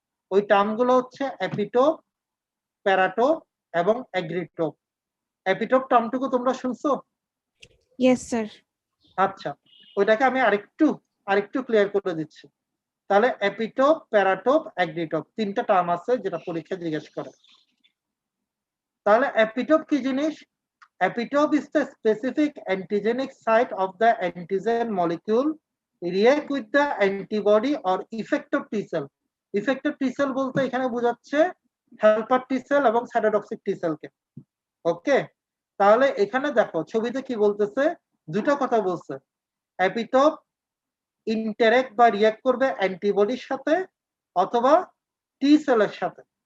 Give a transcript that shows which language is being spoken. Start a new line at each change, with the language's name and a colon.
Bangla: ওই টার্মগুলো হচ্ছে epitope, paratope এবং অ্যাগ্রিটোপ। এপিটোপ টার্মটুকু তোমরা শুনছো?
English: Yes sir.
Bangla: আচ্ছা, ওইটাকে আমি আরেকটু ক্লিয়ার করে দিচ্ছি। তাহলে এপিটোপ, প্যারাটোপ, অ্যাগ্রিটোপ, তিনটা টার্ম আছে যেটা পরীক্ষা জিজ্ঞেস করে। তাহলে এপিটোপ কি জিনিস?
English: Epitope is the specific antigenic site of the antigen molecule react with the antibody or effector T cell.
Bangla: Effector T cell বলতে এখানে বোঝাচ্ছে হেল্পার টি সেল এবং সাইটোটক্সিক টি সেলকে। ওকে, তাহলে এখানে দেখো ছবিতে কি বলতেছে, দুটো কথা বলছে। এপিটোপ ইন্টারেক্ট বা রিঅ্যাক্ট করবে অ্যান্টিবডির সাথে অথবা টি সেলের সাথে।